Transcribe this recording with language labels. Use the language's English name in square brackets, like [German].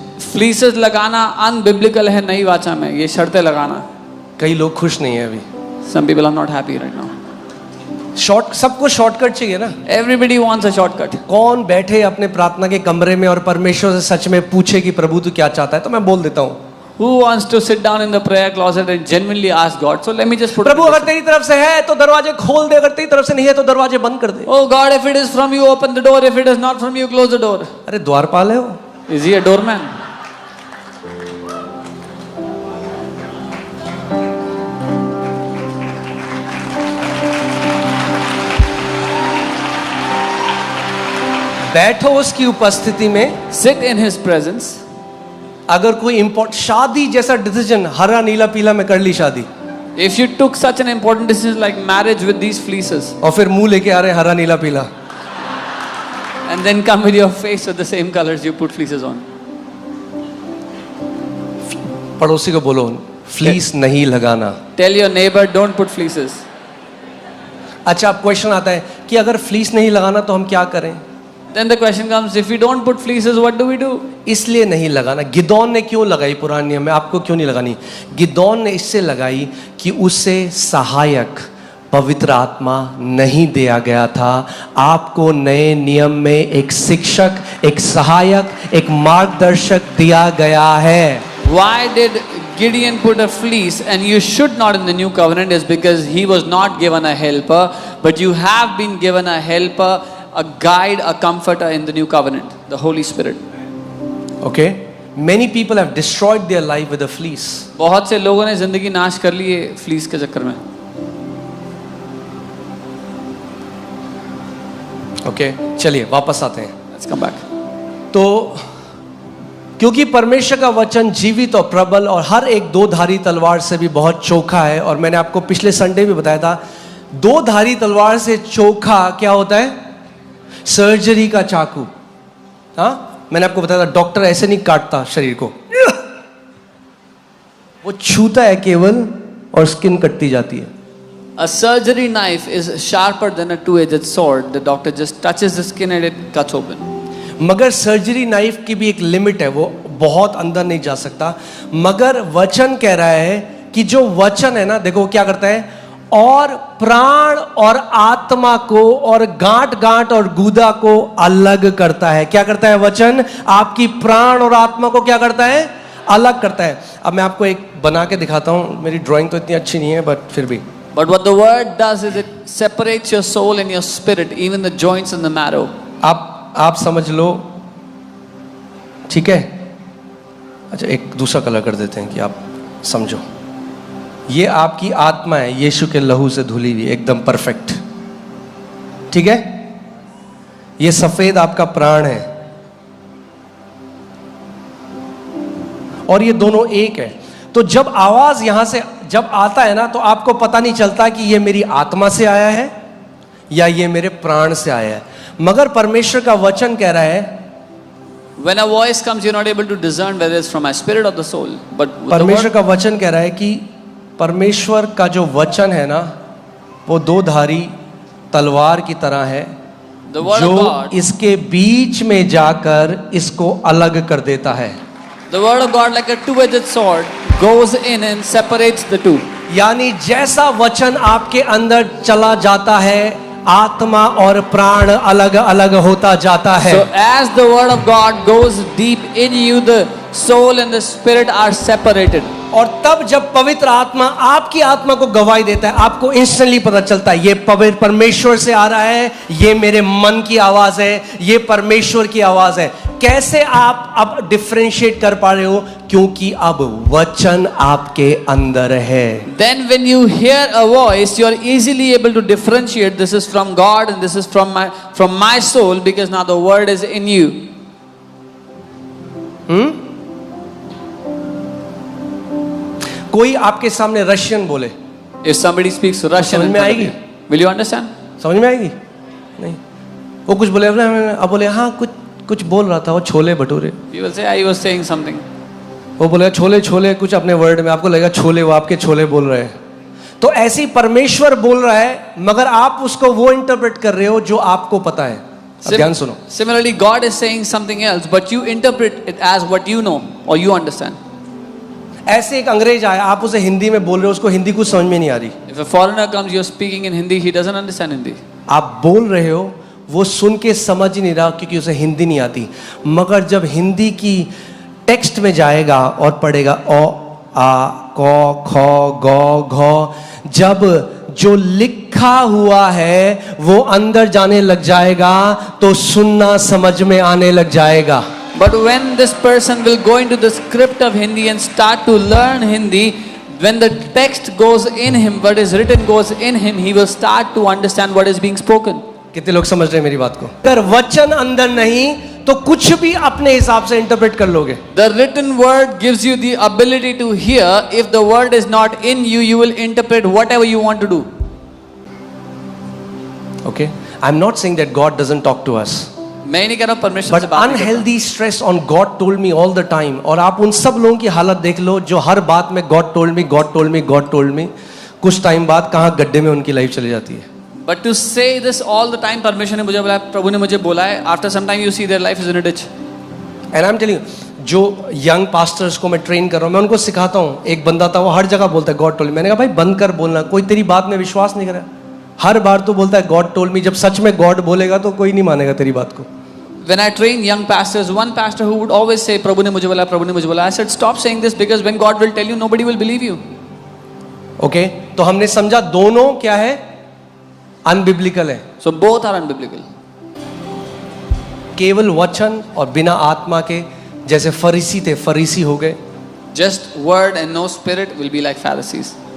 [Hindi] Fleeces लगाना unbiblical है नई वाचा में. ये शर्तें लगाना. कई लोग खुश नहीं है अभी. [English] Some people are not happy right now. [Hindi] सबको शॉर्टकट चाहिए ना. [English] Everybody wants a shortcut. [Hindi] कौन बैठे अपने प्रार्थना के कमरे में और परमेश्वर से सच में पूछे कि प्रभु तू क्या चाहता है? तो मैं बोल देता हूँ [English] Who wants to sit down in the prayer closet and genuinely ask God? So let me just put [Hindi] Prabhu [English] it [Hindi] अगर [English] this way. [Hindi] तेरी तरफ से है तो दरवाजे खोल दे, अगर तेरी तरफ से नहीं है तो दरवाजे बंद कर दे। [English] Oh God, if it is from you, open the door. If it is not from you, close the door. [Hindi] अरे द्वारपाल है वो। [English] Is he a doorman? [Hindi] बैठो उसकी उपस्थिति में। [English] Sit in his presence. [Hindi] अगर कोई इम्पोर्ट शादी जैसा डिसीजन हरा नीला पीला में कर ली शादी, [English] If you took such an important decision like marriage with these fleeces, [Hindi] और फिर मुंह लेके आ रहे हरा नीला पीला, [English] and then come with your face with the same colors you put fleeces on. [Hindi] पड़ोसी को बोलो फ्लीस नहीं लगाना। [English] Tell your neighbor, don't put fleeces. [Hindi] अच्छा, अब क्वेश्चन आता है कि अगर फ्लीस नहीं लगाना तो हम क्या करें? [English] Then the question comes, if we don't put fleeces, what do we do? [Hindi] इसलिए नहीं लगाना। गिदौन ने क्यों लगाई पुराने नियम में, आपको क्यों नहीं लगानी? गिदौन ने इससे लगाई कि उसे सहायक पवित्र आत्मा नहीं दिया गया था। आपको नए नियम में एक शिक्षक, एक सहायक, एक मार्गदर्शक दिया गया है। [English] Why did Gideon put a fleece and you should not in the new covenant is because he was not given a helper, but you have been given a helper, a guide, a comforter in the new covenant, the Holy Spirit. Okay? Many people have destroyed their life with a fleece. [Hindi] बहुत से लोगों ने जिंदगी नाश कर ली है fleece के चक्कर में। Okay? चलिए वापस आते हैं। [English] Let's come back. [Hindi] तो क्योंकि परमेश्वर का वचन जीवित और प्रबल और हर एक दो धारी तलवार से भी बहुत चोखा है, और मैंने आपको पिछले संडे भी बताया था, दो धारी तलवार से चोखा क्या होता है? सर्जरी का चाकू। हाँ, मैंने आपको बताया था डॉक्टर ऐसे नहीं काटता शरीर को, वो छूता है केवल और स्किन कटती जाती है। [English] A surgery knife is sharper than a two-edged sword. The doctor just touches the skin and it cuts open. [Hindi] मगर सर्जरी नाइफ की भी एक लिमिट है, वो बहुत अंदर नहीं जा सकता। मगर वचन कह रहा है कि जो वचन है ना, देखो वो क्या करता है, और प्राण और आत्मा को और गांठ गांठ और गूदा को अलग करता है। क्या करता है वचन? आपकी प्राण और आत्मा को क्या करता है? अलग करता है। अब मैं आपको एक बना के दिखाता हूं, मेरी ड्राइंग तो इतनी अच्छी नहीं है बट फिर भी। [English] But what the word does is it separates your soul and your spirit, even the joints and the marrow. [Hindi] आप समझ लो, ठीक है? अच्छा, एक दूसरा कलर कर देते हैं कि आप समझो। ये आपकी आत्मा है, यीशु के लहू से धुली हुई, एकदम परफेक्ट, ठीक है? ये सफेद आपका प्राण है, और ये दोनों एक है। तो जब आवाज यहां से जब आता है ना, तो आपको पता नहीं चलता कि ये मेरी आत्मा से आया है या ये मेरे प्राण से आया है। मगर परमेश्वर का वचन कह रहा है, [English] When a voice comes, you're not able to discern whether it's from my spirit or the soul. But the [Hindi] परमेश्वर [English] word, [Hindi] का वचन कह रहा है कि परमेश्वर का जो वचन है ना, वो दो धारी तलवार की तरह है, [English] the word of [Hindi] जो [English] God, [Hindi] इसके बीच में जाकर इसको अलग कर देता है। [English] the word of God, like a two-edged sword, goes in and separates the two. [Hindi] यानी जैसा वचन आपके अंदर चला जाता है, आत्मा और प्राण अलग अलग होता जाता है। [English] So as the word of God goes deep in you, the soul and the spirit are separated. [Hindi] और तब जब पवित्र आत्मा आपकी आत्मा को गवाही देता है, आपको इंस्टेंटली पता चलता है ये पवित्र परमेश्वर से आ रहा है, ये मेरे मन की आवाज है, ये परमेश्वर की आवाज है। कैसे आप अब डिफरेंशिएट कर पा रहे हो? क्योंकि अब वचन आपके अंदर है। [English] Then when you hear a voice, you are easily able to differentiate this is from God and this is from my soul, because now the word is in you. [Hindi] कोई आपके सामने रशियन बोले, [English] If somebody speaks Russian, [Hindi] समझ [English] in [Hindi] में [English] you, will you understand? [Hindi] समझ में आएगी? नहीं। वो कुछ बोले, अब बोले हाँ कुछ बोल रहा था, वो chole bhature, [English] You will say, I was saying something. [Hindi] वो बोले छोले छोले कुछ अपने वर्ड में, आपको लगेगा छोले, वो आपके छोले बोल रहे हैं। तो ऐसी परमेश्वर बोल रहा है, मगर आप उसको वो इंटरप्रेट कर रहे हो जो आपको पता है। अब ध्यान सुनो। [English] Similarly, God is saying something else, but you interpret it as what you know or you understand. [Hindi] ऐसे एक अंग्रेज आया, आप उसे हिंदी में बोल रहे हो, उसको हिंदी कुछ समझ में नहीं आ रही। [English] If a foreigner comes, you're speaking in Hindi, he doesn't understand Hindi. [Hindi] आप बोल रहे हो, वो सुन के समझ ही नहीं रहा क्योंकि उसे हिंदी नहीं आती। मगर जब हिंदी की टेक्स्ट में जाएगा और पढ़ेगा ओ आ क ख ग घ, जब जो लिखा हुआ है वो अंदर जाने लग जाएगा तो सुनना समझ में आने लग जाएगा. [English] But when this person will go into the script of Hindi and start to learn Hindi, when the text goes in him, what is written goes in him, he will start to understand what is being spoken. [Hindi] कितने लोग समझ रहे हैं मेरी बात को? अगर वचन अंदर नहीं तो कुछ भी अपने हिसाब से इंटरप्रेट कर लोगे. [English] The written word gives you the ability to hear. If the word is not in you, you will interpret whatever you want to do. Okay, I'm not saying that God doesn't talk to us. [Hindi] मैं नहीं कह रहा हूँ परमेश्वर से [English] But [Hindi] बात नहीं करता. [English] unhealthy stress on God told me all the time. [Hindi] और आप उन सब लोगों की हालत देख लो जो हर बात में [English] God told me, God told me, [Hindi] God told me. कुछ टाइम बाद कहाँ गड्ढे में उनकी लाइफ चली जाती है. [English] But to say this all the time, [Hindi] परमेश्वर ने मुझे बोला, प्रभु ने मुझे बोला है, [English] after some time you see their life is in a ditch. And I'm telling you, [Hindi] जो यंग पास्टर्स को मैं ट्रेन कर रहा हूँ, मैं उनको सिखाता हूँ. एक बंदा था, वो हर जगह बोलता है [English] God told me. [Hindi] मैंने कहा भाई बंद कर बोलना, कोई तेरी बात में विश्वास नहीं कर रहा. हर बार तो बोलता है [English] God told me. [Hindi] जब सच में गॉड बोलेगा तो कोई नहीं मानेगा तेरी बात को. [English] When I train young pastors, one pastor who would always say, [Hindi] प्रभु ने मुझे बोला, [English] प्रभु ने मुझे बोला. I said, stop saying this because when God will tell you, nobody will believe you. [Hindi] Okay, तो हमने समझा दोनों क्या है, अनबिब्लिकल है. [English] So both are unbiblical. [Hindi] केवल वचन और बिना आत्मा के, जैसे फरीसी थे, फरीसी हो गए. [English] Just word and no spirit will be like Pharisees.